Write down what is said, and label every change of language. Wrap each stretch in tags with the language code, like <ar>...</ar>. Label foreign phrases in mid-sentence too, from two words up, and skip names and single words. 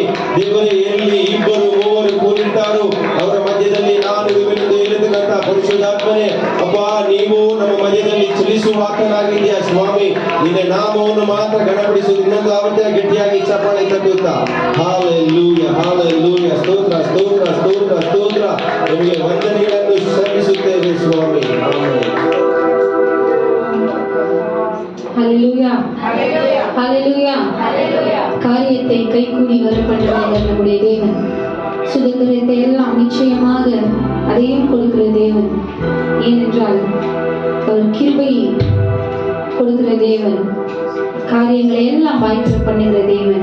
<kn>ದೇವರೇ, ಎಲ್ಲಿ ಇಬ್ಬರು ಮೂವರು ಕೂಡಿರ್ತಾರೋ ಅವರ ಮಧ್ಯದಲ್ಲಿ ನಾನು ಇರುವೆನೆಂದು ಹೇಳಿದಂತ ಪರಿಶುದ್ಧಾತ್ಮನೇ, ಅಪ್ಪ ನೀವು ನಮ್ಮ ಮಧ್ಯದಲ್ಲಿ ಚಲಿಸುವ ಆತನಾಗಿದ್ದೀಯಾ ಸ್ವಾಮಿ. ನಿನ್ನ ನಾಮವನ್ನು ಮಾತ್ರ ಘನಪಡಿಸುವುದು. ಇನ್ನೊಂದು ಆವತ್ತ ಗಟ್ಟಿಯಾಗಿ ಚಪ್ಪಾಳೆ ತಟ್ಟುತ್ತಾ ಹಾಲೆಲೂಯಾ ಹಾಲೆಲೂಯಾ. ಸ್ತೋತ್ರ ಸ್ತೋತ್ರ ಸ್ತೋತ್ರ ಸ್ತೋತ್ರ. ನಿಮಗೆ ವಂದನೆಗಳನ್ನು ಸಲ್ಲಿಸುತ್ತೇವೆ ಸ್ವಾಮಿ.</kn> <ta>ஹல்லேலூயா ஹல்லேலூயா ஹல்லேலூயா. காரியத்தை கைகூடி வரப்பண்ணுகிற நம்முடைய தேவன் சுதந்திரத்தை எல்லாம் நிச்சயமாக அதையும் கொடுக்கிற தேவன். ஏனென்றால் அவர் கிருபையை கொடுக்கிற தேவன், காரியங்களை எல்லாம் வாய்ப்பு பண்ணுகிற தேவன்.</ta>